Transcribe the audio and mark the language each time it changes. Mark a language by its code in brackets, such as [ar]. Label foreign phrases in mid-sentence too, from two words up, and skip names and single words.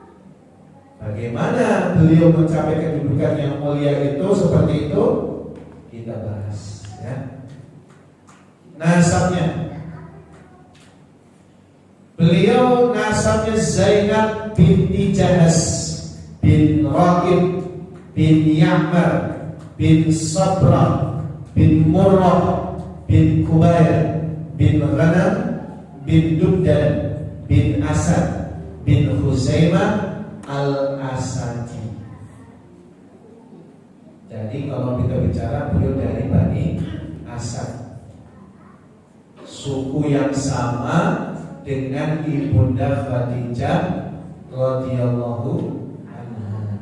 [id] Bagaimana beliau mencapai kedudukan yang mulia itu seperti itu? kita bahas ya. Nasabnya, beliau nasabnya Zainab binti Jahas bin Raqib bin Ya'mar bin Sabrah bin Murrah bin Kubair bin Ghanam bin Dubdan bin Asad bin Khuzaimah al-Asadi. Jadi kalau kita bicara beliau dari Bani Asad, suku yang sama dengan ibunda Khadijah [ar] رضي الله عنها.